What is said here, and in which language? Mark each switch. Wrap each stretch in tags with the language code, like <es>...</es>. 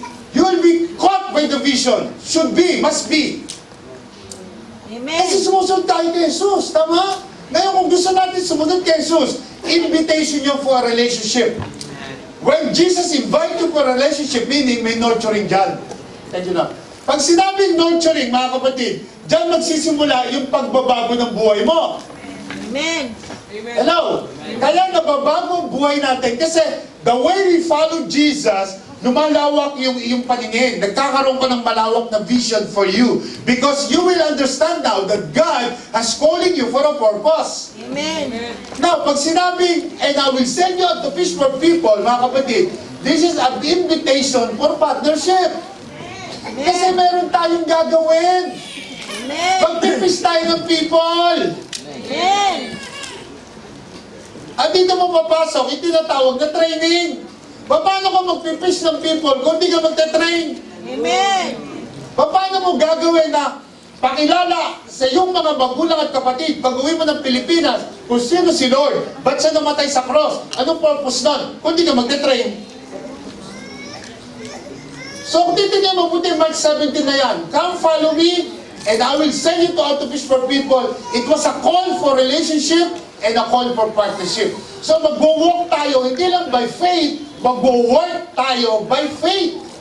<en>You will be caught by the vision. Should be, must be. Amen.</en> <tl>Kasi sumusunod tayo kay Jesus, tama? Ngayon kung gusto natin sumunod kay Jesus, invitation niyo</tl> <en>for a relationship. When Jesus invite you for a relationship, meaning may nurturing dyan. Thank you na.</en> <tl>Pag sinabing nurturing, mga kapatid, dyan magsisimula yung pagbabago ng buhay mo.</tl> <en>Amen.</en> <tl>Hello? Kaya nababago ang buhay natin kasi</tl> <en>the way we follow Jesus,</en> <tl>lumalawak yung iyong paningin. Nagkakaroon ka ng malawak na vision for you.</tl> <en>Because you will understand now that God has calling you for a purpose. Amen. Now,</en> <tl>pag sinabing,</tl> <en>and I will send you out to fish for people, mga kapatid, this is an invitation for partnership.</en> <tl>Kasi meron tayong gagawin.</tl> <en>Amen.</en> <tl>Magpipis tayo ng people.</tl> <en>Amen.</en> <tl>At dito mo papasok, itinatawag na training. Paano ka magpipish ng people kung di ka magte-train?</tl> <en>Amen.</en> <tl>Paano mo gagawin na pakilala sa iyong mga magulang at kapatid pag uwi mo ng Pilipinas kung sino si Lord? Ba't siya namatay sa cross? Anong purpose nun? Kung di ka magte-train. So kung titignan mo mabuti Mark 17 na yan,</tl> <en>come follow me and I will send you to out to fish for people. It was a call for relationship and a call for partnership.</en> <tl>So mag-walk tayo, hindi lang by faith, mag-work tayo by faith.</tl>